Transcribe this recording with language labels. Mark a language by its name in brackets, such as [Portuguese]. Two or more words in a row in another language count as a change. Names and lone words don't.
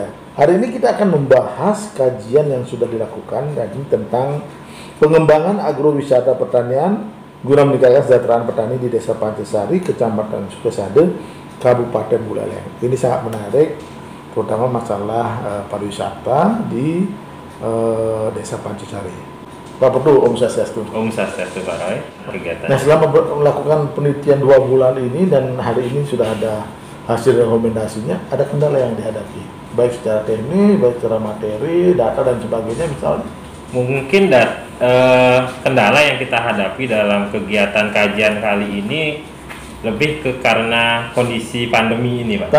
[Indonesian] Hari ini kita akan membahas kajian yang sudah dilakukan tentang pengembangan agrowisata pertanian guna meningkatkan kesejahteraan petani di Desa Pancasari, Kecamatan Sukasade, Kabupaten Buleleng. Ini sangat menarik, terutama masalah pariwisata di Desa Pancasari. Pak Putu, Om Swastiastu. Om Swastiastu, Pak Roy. Kegiatan. Nah, selama melakukan penelitian 2 bulan ini dan hari ini sudah ada hasil rekomendasinya, ada kendala yang dihadapi, baik secara teknis, baik secara materi, data dan sebagainya misalnya. Mungkin kendala yang kita hadapi dalam kegiatan kajian kali ini lebih ke karena kondisi pandemi ini, Pak.